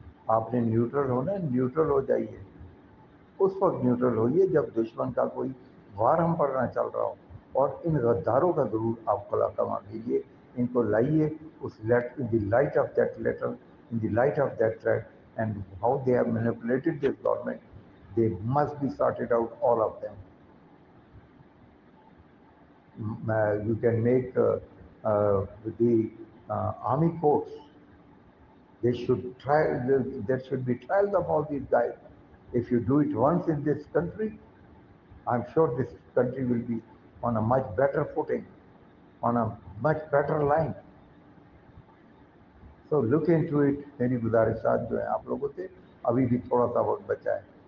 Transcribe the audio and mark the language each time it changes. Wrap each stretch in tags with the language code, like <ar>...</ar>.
<hi>आपने न्यूट्रल होना है, न्यूट्रल हो जाइए। उस वक्त न्यूट्रल होइए जब दुश्मन का कोई वार हम पर ना चल रहा हो, और इन गद्दारों का ज़रूर आप कलाकमा कीजिए, इनको लाइए उस</hi> <en>In the light of that letter, in the light of that threat, and how they have manipulated this government, they must be sorted out, all of them. You can make the army courts. They should try. There should be trials of all these guys. If you do it once in this country, I'm sure this country will be on a much better footing, on a much better line. So look into it.</en> <hi>मेरी गुजारिशात जो है आप लोगों से, अभी भी थोड़ा सा वक्त बचा है।</hi>